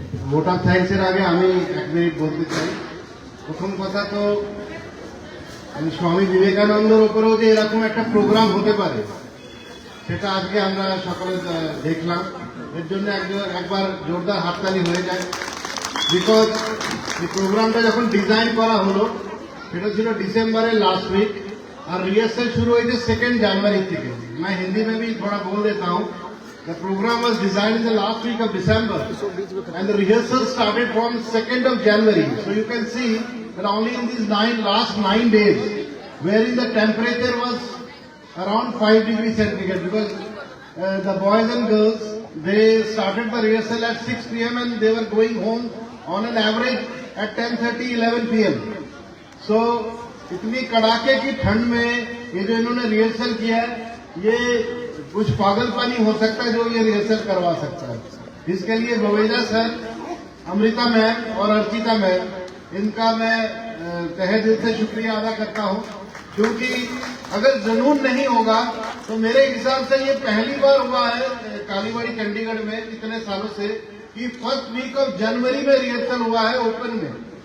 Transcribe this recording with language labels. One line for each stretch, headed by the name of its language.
Bangla: Vote of thanks এর আগে আমি 1 মিনিট বলতে চাই। প্রথম কথা তো স্বামী বিবেকানন্দের উপরেও যে এরকম একটা প্রোগ্রাম হতে পারে সেটা আজকে আমরা সকলে দেখলাম। এর জন্য একবার জোরদার হাততালি হয়ে যায়। বিকজ এই প্রোগ্রামটা যখন ডিজাইন করা হলো সেটা ছিল ডিসেম্বরের লাস্ট উইক
Hindi: और रिहर्सल शुरू हुई थी 2 जनवरी
Bangla: থেকে।
Hindi: मैं हिंदी में भी थोड़ा बोल देता हूँ।
English: The program was designed in the last week of December and the rehearsal started from 2nd of January. So you can see that only in these last 9 days, wherein the temperature was around 5 degrees centigrade, because the boys and girls, they started the rehearsal at 6 p.m. and they were going home on an average at 10:30, 11 p.m.
Hindi: So इतनी कड़ाके की ठंड में ये जो इन्होंने rehearsal किया है, ये कुछ पागलपनी हो सकता है जो ये रिहर्सल करवा सकता है। इसके लिए बवेजा सर, अमृता मैम और अर्चिता मैम, इनका मैं तहे दिल से शुक्रिया अदा करता हूँ, क्योंकि अगर जुनून नहीं होगा तो मेरे हिसाब से ये पहली बार हुआ है कालीबाड़ी चंडीगढ़ में इतने सालों से कि फर्स्ट वीक ऑफ जनवरी में रिहर्सल हुआ है ओपन में।